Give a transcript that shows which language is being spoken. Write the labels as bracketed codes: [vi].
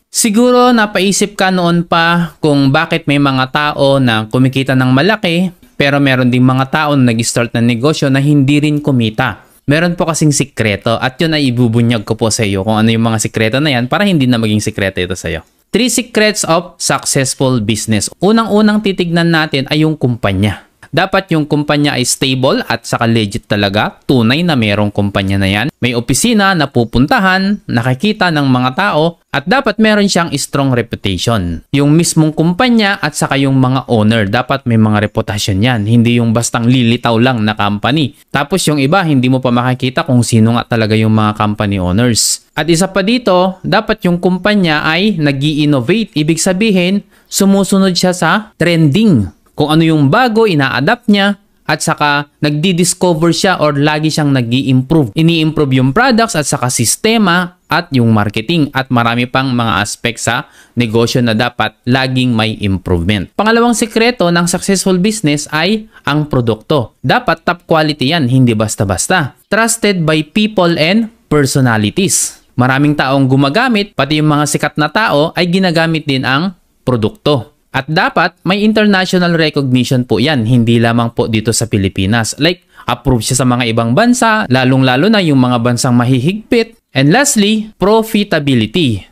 [tl] Siguro napaisip ka noon pa kung bakit may mga tao na kumikita ng malaki pero meron ding mga tao na nag-start ng negosyo na hindi rin kumita. Meron po kasing sikreto at yun ay ibubunyag ko po sa iyo kung ano yung mga sikreto na yan para hindi na maging sikreto ito sa iyo. [en] 3 secrets of successful business. [tl] Unang-unang titignan natin ay yung kumpanya. Dapat yung kumpanya ay stable at saka legit talaga, tunay na merong kumpanya na yan. May opisina na pupuntahan, nakikita ng mga tao at dapat meron siyang strong reputation. Yung mismong kumpanya at saka yung mga owner, dapat may mga reputasyon yan. Hindi yung bastang lilitaw lang na company. Tapos yung iba, hindi mo pa makikita kung sino nga talaga yung mga company owners. At isa pa dito, dapat yung kumpanya ay nag-i-innovate. Ibig sabihin, sumusunod siya sa trending. Kung ano yung bago, ina-adapt niya at saka nagdi-discover siya or lagi siyang nag-i-improve. Ini-improve yung products at saka sistema at yung marketing at marami pang mga aspect sa negosyo na dapat laging may improvement. Pangalawang sekreto ng successful business ay ang produkto. Dapat top quality yan, hindi basta-basta. [en] Trusted by people and personalities. [tl] Maraming taong gumagamit, pati yung mga sikat na tao ay ginagamit din ang produkto. At dapat may international recognition po yan, hindi lamang po dito sa Pilipinas. Like, approved siya sa mga ibang bansa, lalong-lalo na yung mga bansang mahihigpit. [en] And lastly, profitability.